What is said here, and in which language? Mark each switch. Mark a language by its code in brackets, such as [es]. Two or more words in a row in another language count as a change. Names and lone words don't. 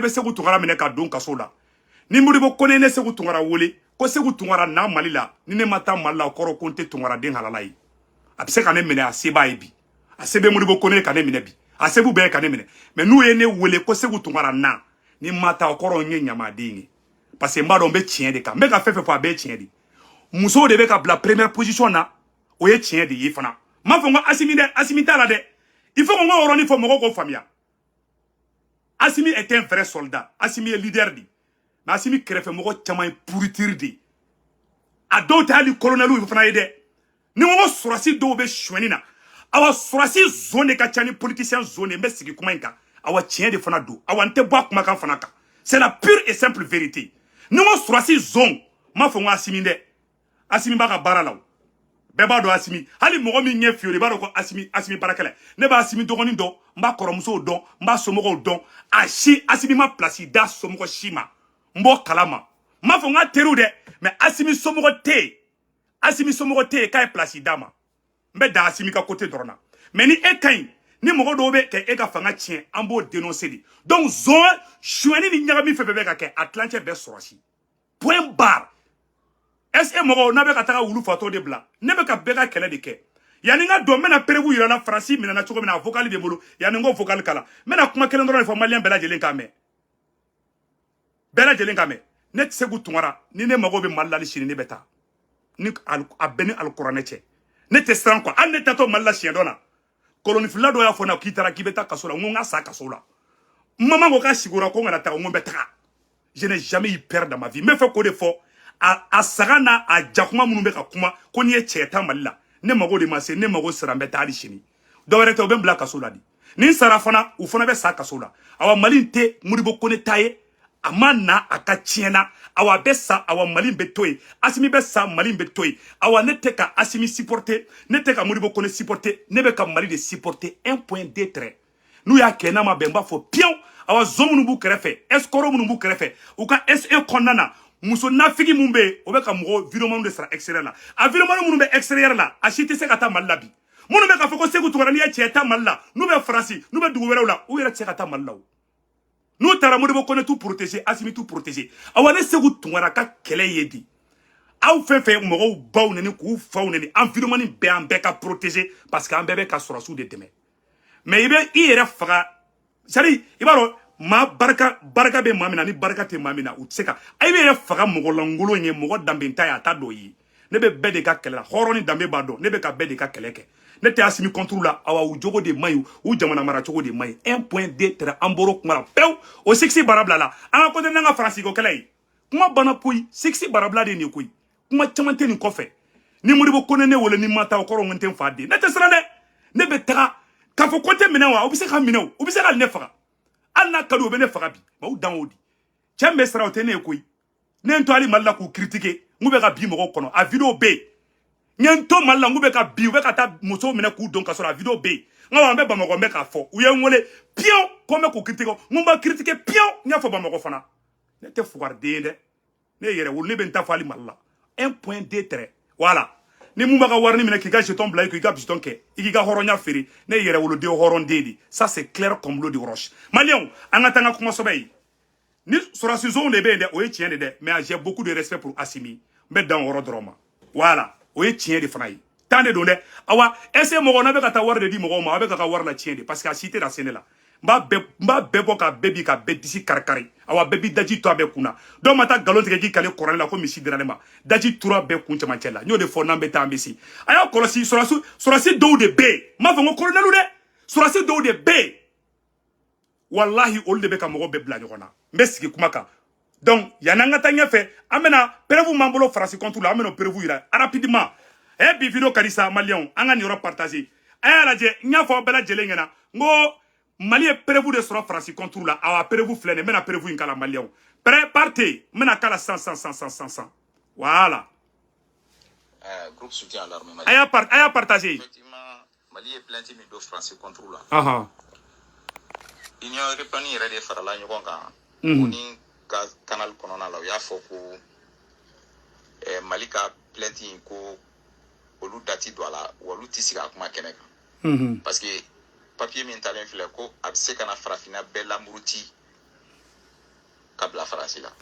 [bm] bɛ Segu Tunkara minɛ ka don kaso la ni Modibo Kone ne Segu Tunkara wele ko Segu Tunkara na Mali la ni ne ma taa Mali la o kɔrɔ ko n tɛ Tunkara den halala ye a bɛ se ka ne minɛ a se b'a ye bi a se bɛ Modibo Kone ka ne minɛ bi a se b'u bɛɛ ka ne minɛ mais n'u ye ne wele ko Segu Tunkara na ni ma taa o kɔrɔ n ye ɲamaden ye [fr] parce que [bm] n b'a dɔn n bɛ tiɲɛ de kan n bɛ ka fɛn fɛn fɔ a bɛɛ ye tiɲɛ de musow de bɛ ka bila [fr] première position [bm] na o ye tiɲɛ de ye fana n m'a fɔ n ko Asimi dɛ Asimi t'a la dɛ [fr] il faut qu'on va au faut [bm] mɔgɔw k'o faamuya [fr] Asimi est un vrai soldat Asimi est leader de mais [bm] Asimi kɛrɛfɛ mɔgɔ caman ye pourriture de a dɔw tɛ hali colonel fana ye dɛ ni n ko sɔrɔsi dɔw bɛ suɲɛni na awa sɔrɔsi zone de ka ca ni [fr] politicien zone [bm] n bɛ sigi kuma in kan awa tiɲɛ de fana don awa n tɛ bɔ a kumakan fana kan [fr] c'est la pure et simple vérité [bm] ni n ko sɔrɔsi zone n m'a fɔ n ko Asimi dɛ Asimi b'a ka baara la o bɛɛ b'a dɔn Asimi hali mɔgɔ min ɲɛ fiyɛ i b'a dɔn ko Asimi baarakɛla ne b'a Asimi dɔgɔnin dɔn n b'a kɔrɔmusow dɔn n b'a somɔgɔw dɔn a si Asimi ma place da somɔgɔ si ma n b'o kalama n m'a fɔ n k'a teriw dɛ mais Asimi somɔgɔ tɛ yen Asimi somɔgɔ tɛ yen k'a ye place d'a ma n bɛ da Asimi ka côté dɔrɔn na mais ni e ka ɲi ni mɔgɔ dɔw bɛ kɛ e ka fanga tiɲɛ an b'o dénoncer de donc zone suɲɛni ni ɲagami fɛn fɛn bɛ ka kɛ a tilancɛ bɛɛ sɔrɔsi [fr] point barre est-ce que [bm] mɔgɔw n'a bɛ ka taga wulu fatɔ de bila ne bɛ ka bɛɛ ka kɛlɛ de kɛ yanni n ka dɔn n bɛna prévu yira la Faransi minɛna cogo min na a vocal bɛ n bolo yanni n k'o vocal kalan n bɛna kuma kelen dɔrɔn de fɔ maliyɛn bɛɛ lajɛlen k'a mɛn bɛɛ lajɛlen k'a mɛn ne tɛ Segu Tunkara ni ne mago bɛ Mali la sini ne bɛ taa ni a bɛɛ ni alikuranɛ cɛ ne tɛ siran quoi hali ne taatɔ Mali la siɲɛ dɔ la kolonifila dɔ y'a fɔ n na k'i taara k'i bɛ taa kaso la n ko n ka sa kaso la maman ko k'a sigura ko n kana taga n ko n bɛ taga [fr] je n'ai jamais eu peur dans ma vie [bm] n bɛ fɛ k'o de fɔ a saga n'a a jakuma minnu bɛ ka kuma ko n'i ye cɛ ta Mali la ne mago de ma se ne mago sera n bɛ taa hali sini dɔwɛrɛ tɛ u bɛ n bila kaso la de ni n sara fana u fana bɛ sa kaso la awa Mali tɛ Modibo Kone ta ye a ma na a ka tiɲɛ na awa bɛ sa awa Mali bɛ to yen Asimi bɛ sa Mali bɛ to yen awa ne tɛ ka Asimi supporter ne tɛ ka Modibo Kone supporter ne bɛ ka Mali de supporter [fr] un point deux traits [bm] n'u y'a kɛ n'a ma bɛn n b'a fɔ piyew awa zone minnu b'u kɛrɛfɛ escroc minnu b'u kɛrɛfɛ u ka SE kɔnɔna na muso nafigi mun be yen o bɛ ka mɔgɔ vidéoman de sara extérieur la a vidéoman minnu bɛ extérieur la a si tɛ se ka taa Mali la bi minnu bɛ k'a fɔ ko Segu Tunkara n'i ye cɛ ta Mali la n'u bɛ Faransi n'u bɛ dugu wɛrɛw la u yɛrɛ tɛ se ka taa Mali la o n'u taara Modibo Kone t'u protéger Asimi t'u protéger awa ne Segu Tunkara ka kɛlɛ ye di aw fɛn fɛn mɔgɔw baw neni k'u faw neni environnement bɛɛ an bɛɛ ka protéger [fr] parce que [bm] an bɛɛ bɛ ka sɔrɔsiw de dɛmɛ mais i bɛ i yɛrɛ faga [fr] c'est à dire [bm] i b'a dɔn maa barika bɛ maa min na ni barika tɛ maa min na u tɛ se ka a bɛ yɛrɛ faga mɔgɔ lankolon ye mɔgɔ danbe ta ye a t'a dɔn ye ne bɛ bɛɛ de ka kɛlɛ la hɔrɔn ni danbe b'a dɔn ne bɛ ka bɛɛ de ka kɛlɛ kɛ ne tɛ Asimi contre la awa u jogo de man ɲi u jamana mara cogo de man ɲi [fr] un point deux traits [bm] an bɔr'o kuma la pewu o sixi barabila la an ka côté n'an ka Faransi ko kɛlɛ ye kuma banna koyi sixi barabila de nin koyi kuma caman tɛ nin kɔfɛ ni Modibo Kone ne wele ni ma taa o kɔrɔ n tɛ n fa den ne tɛ siran dɛ ne bɛ taga k'a fɔ ko tɛ minɛ wa u bɛ se ka minɛ u bɛ se ka ne faga hali n'a ka di u bɛ ne faga bi ma u dan o di cɛ min bɛ siran o tɛ ne ye koyi ne ye n to hali Mali la k'u critiquer n k'u bɛ ka bi mɔgɔw kɔnɔ a vidéo bɛ yen n ye n to Mali la n k'u bɛ ka bi u bɛ ka taa musow minɛ k'u don ka sɔrɔ a vidéo bɛ yen n ka an bɛ Bamakɔ n bɛ k'a fɔ u ye n wele piyew ko n bɛ k'u critiquer n ko n b'a critiquer piyew n y'a fɔ Bamakɔ fana ne tɛ fugariden ye dɛ ne ye yɛrɛ wolo ne bɛ n ta fɔ hali Mali la [fr] un point deux traits voilà [bm] ni mun b'a ka wari minɛ k'i ka jeton bila k'i ka jeton kɛ i k'i ka hɔrɔnya feere ne ye yɛrɛ woloden hɔrɔnden de [fr] ça c'est clair comme l'eau de roche [bm] maliyɛnw an ka taa n ka kumasɛbɛ ye ni sɔrɔsi zone de bɛ yen dɛ o ye tiɲɛ de dɛ [fr] mais j'ai beaucoup de respect pour Asimi [bm] n bɛ dan o yɔrɔ dɔrɔn ma voilà o ye tiɲɛ de fana ye tan de don dɛ awa [fr] est-ce que [bm] mɔgɔ n'a bɛ ka taa wari de di mɔgɔw ma a bɛ ka wari la tiɲɛ de [fr] parce que [bm] a si tɛ na se ne la n b'a bɛɛ bɔ ka bɛɛ bi ka bɛɛ disi kari-kari awa bɛɛ bi daji to a bɛɛ kun na dɔw ma taa nkalon tigɛ k'i kale kɔrɔlen la ko misi dira ne ma daji tura bɛɛ kun cɛmancɛ la n y'o de fɔ n'an bɛ taa an bɛ se a y'a kɔlɔsi sɔrɔsi dɔw de bɛ yen n m'a fɔ n ko kolonɛliw dɛ sɔrɔsi dɔw de bɛ yen walahi olu de bɛ ka mɔgɔw bɛɛ bila ɲɔgɔn na n bɛ sigi kuma kan donc yanni an ka taa ɲɛfɛ an bɛna preuve m'an bolo Faransi contre la an bɛna preuve yira rapidement bi vidéo ka di sa maliyɛnw an ka nin yɔrɔ partager a y'a lajɛ n y'a fɔ aw bɛɛ lajɛlen ɲɛna n ko Mali ye preuve de sɔrɔ Faransi contre la awa preuve filɛ nin n bɛna preuve in kala maliyɛnw [fr] prêt partez [bm] n bɛna kala san voilà [fr] groupe soutien à l'armée [bm] malienne a y'a partager effectivement Mali ye plainte min don Faransi contre la [fr] Union européenne [bm] yɛrɛ de farala ɲɔgɔn kan o ni ka canal kɔnɔna la u y'a fɔ ko Mali ka plainte in ko olu dati do ala olu ti siga kuma kɛnɛ kan [fr] parce que [bm] papier min talen filɛ ko a bɛ se ka na farafina bɛɛ lamuruti ka bila faransi la